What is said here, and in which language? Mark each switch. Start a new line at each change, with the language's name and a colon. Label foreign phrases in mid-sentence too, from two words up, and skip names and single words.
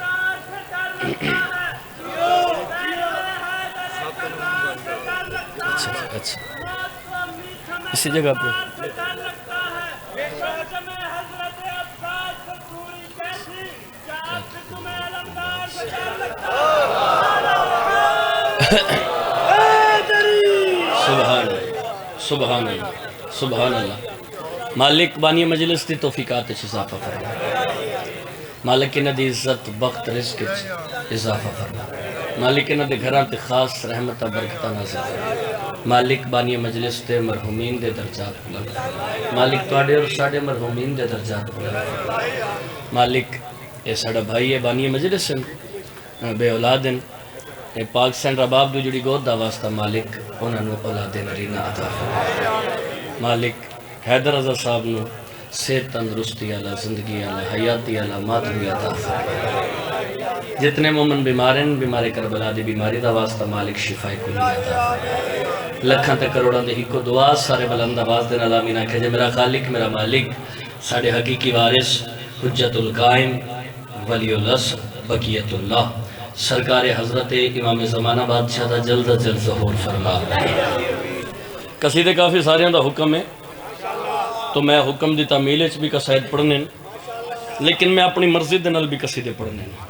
Punjabi: اچھا اسی جگہ پہ
Arabic: سبحان اللہ سبحان اللہ
Punjabi: مالک بانی مجلس دی توفیقات اضافہ فرما مالک انہ دی عزت بخت رزق اضافہ فرما مالک انہ دے گھران تے خاص رحمتہ برکتہ نازل فرما مالک بانی مجلس تے مرحومین دے درجات بلند مالک تواڈے اور ساڈے مرحومین دے درجات بلند مالک اے ساڈا بھائی ہے بانی مجلس بے اولاد ہیں اے پاک سینڈ رباب دو جڑی گود دا واسطہ مالک انہاں نو اولاد نرینہ عطا فرما مالک حیدر رضا صاحب نو صحت تندرستی والا زندگی والا حیاتی والا مادری عطا فرما جتنے مومن بیمار ہیں بیمار کربلا دی بیماری دا واسطہ مالک شفا کلی عطا فرما لکھاں تے کروڑاں دے ہکو دعا سارے بلند آواز دے نال آمین آکھے جے میرا خالق میرا مالک ساڈے حقیقی وارث حجت القائم ولی الاسر بقیت اللہ سرکار حضرت امام زمانہ بادشاہ دا جلد از جلد ظہور فرما قصیدے کافی سارے دا حکم ہے تو میں حکم دی تعمیل بھی قصائد پڑھنے لیکن میں اپنی مرضی دے نال بھی قصیدے پڑھنے